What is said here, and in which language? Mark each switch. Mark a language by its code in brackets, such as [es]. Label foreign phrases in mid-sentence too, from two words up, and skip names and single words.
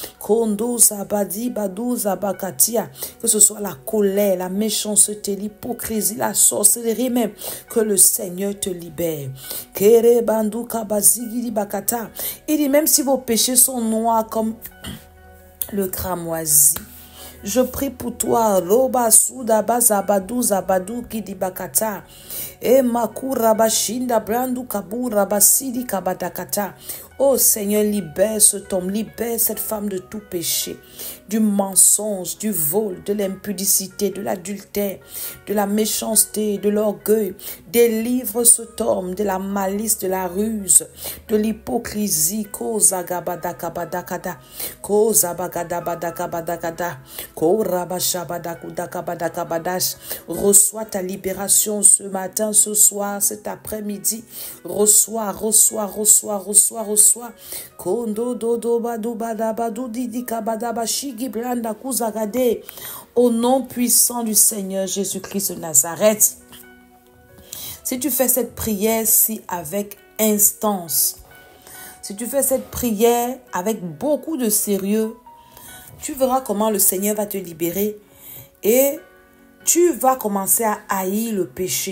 [fr] Que ce soit la colère, la méchanceté, l'hypocrisie, la sorcellerie même, que le Seigneur te libère. Il dit, même si vos péchés sont noirs comme le cramoisi, je prie pour toi, Roba Soudaba Zabadou Zabadou Kidibakata, et Makura Bashinda Brandu Kabura Basidi Kabadakata. Oh Seigneur, libère cet homme, libère cette femme de tout péché, du mensonge, du vol, de l'impudicité, de l'adultère, de la méchanceté, de l'orgueil. Délivre cet homme de la malice, de la ruse, de l'hypocrisie. Kozagabadakabadakada, Kozabagabadakabadakada, Korabashabadakudakabadakabadash. Reçois ta libération ce matin, ce soir, cet après-midi. Reçois. Kondo dodo badu badabadu didi kabadaba shigi blanda kuzagade. Au nom puissant du Seigneur Jésus-Christ de Nazareth. Si tu fais cette prière avec instance, si tu fais cette prière avec beaucoup de sérieux, tu verras comment le Seigneur va te libérer et tu vas commencer à haïr le péché.